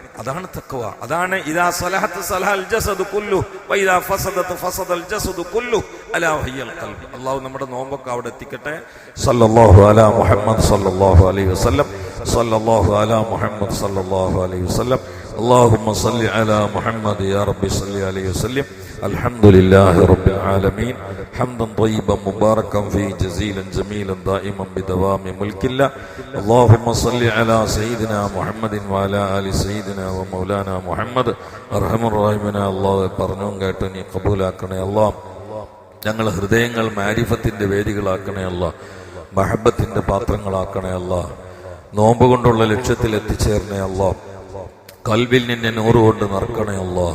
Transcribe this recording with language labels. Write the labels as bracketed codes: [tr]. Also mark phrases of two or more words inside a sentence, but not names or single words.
[ml] അതാണ് തഖ്വ. [ar] അതാണ് إذا صلحت صلح الجسد كله وإذا فسدت فسد الجسد كله ألا وهي القلب. [ml] അല്ലാഹു നമ്മുടെ നോമ്പൊക്കെ അവിടെ എത്തിക്കട്ടെ. [ar] صلى الله على محمد صلى الله عليه وسلم. صلى الله على محمد صلى الله عليه وسلم. اللهم صل على محمد يا رب صل عليه وسلم. الحمد لله رب العالمين حمدا طيبا مباركا فيه جزيلا جميلا دائما بدوام ملك الله. اللهم صل على سيدنا محمد وعلى آل سيدنا ومولانا محمد. [ml] അർഹമർ റഹീമനായ അല്ലാഹു പറഞ്ഞും കേട്ട് നീ കബൂലാക്കണേ അല്ലാഹ്. ഞങ്ങൾ ഹൃദയങ്ങൾ മാരിഫത്തിന്റെ വേദികളാക്കണേ അല്ലാഹ്. മഹബത്തിന്റെ പാത്രങ്ങളാക്കണേ അല്ലാഹ്. നോമ്പ് കൊണ്ടുള്ള ലക്ഷ്യത്തിൽ എത്തിച്ചേരണേ അല്ലാഹ്. കൽബിൽ നിന്നെ നൂറുകൊണ്ട് നിറക്കണേ അല്ലാഹ്.